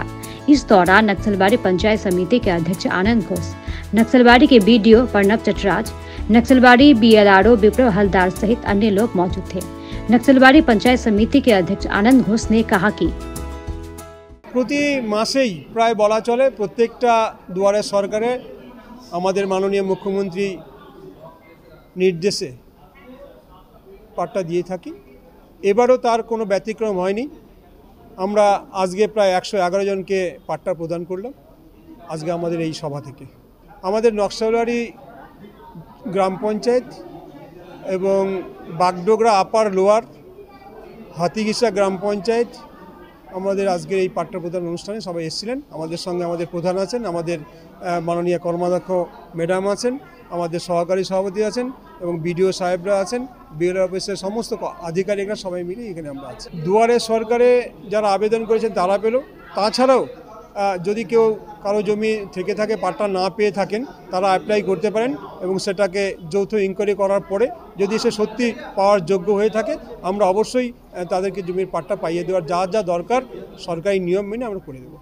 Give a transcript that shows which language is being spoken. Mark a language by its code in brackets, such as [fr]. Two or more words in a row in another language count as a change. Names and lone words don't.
[hi] इस दौरान नक्सलबाड़ी पंचायत समिति के अध्यक्ष आनंद घोष, नक्सलबाड़ी के BDO प्रणब चटराज, नक्सलबाड़ी BLRO विप्र हलदार सहित अन्य लोग मौजूद थे। नक्सलबाड़ी पंचायत समिति के अध्यक्ष आनंद घोष ने कहा कि [bn] প্রতি মাসেই প্রায় বলা চলে প্রত্যেকটা দুয়ারে সরকারে আমাদের মাননীয় মুখ্যমন্ত্রী নির্দেশে পাট্টা দিয়ে থাকি। এবারও তার কোনো ব্যতিক্রম হয়নি। আমরা আজকে প্রায় 111 জনকে পাট্টা প্রদান করলাম আজকে আমাদের এই সভা থেকে। আমাদের নকশালবাড়ি গ্রাম পঞ্চায়েত এবং বাগডোগরা আপার লোয়ার হাতিঘিষা গ্রাম পঞ্চায়েত আমাদের আজকের এই পাট্টা প্রদান অনুষ্ঠানে সবাই এসেছিলেন। আমাদের সঙ্গে আমাদের প্রধান আছেন, আমাদের মাননীয় কর্মাধ্যক্ষ ম্যাডাম আছেন, আমাদের সহকারী সভাপতি আছেন এবং BDO সাহেবরা আছেন, BLO অফিসের সমস্ত আধিকারিকরা সবাই মিলে এখানে আমরা আছি। দুয়ারে সরকারে যারা আবেদন করেছেন তারা পেল। তাছাড়াও যদি কেউ কারো জমি থেকে থাকে পাট্টা না পেয়ে থাকেন তারা অ্যাপ্লাই করতে পারেন এবং সেটাকে যৌথ ইনকোয়ারি করার পরে যদি সে সত্যি পাওয়ার যোগ্য হয়ে থাকে আমরা অবশ্যই তাদেরকে জমির পাট্টা পাইয়ে দেওয়ার যা যা দরকার সরকারি নিয়ম মেনে আমরা করে দেব।